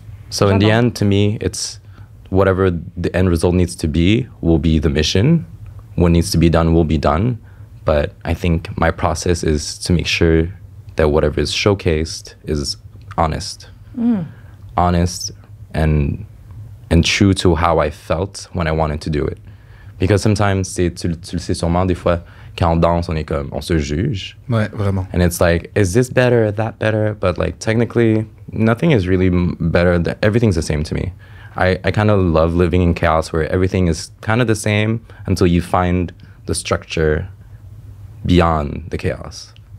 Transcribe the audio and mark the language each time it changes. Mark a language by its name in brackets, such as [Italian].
[English] So in the end, to me, it's whatever the end result needs to be will be the mission. What needs to be done will be done. But I think my process is to make sure that whatever is showcased is honest. Honest and true to how I felt when I wanted to do it. Because sometimes, [French] tu le sais sûrement, des fois, quand on danse, on se juge. Ouais, vraiment. [English] And it's like, is this better, that better? But like, technically, nothing is really better. Everything's the same to me. I kind of love living in chaos where everything is kind of the same until you find the structure beyond the chaos.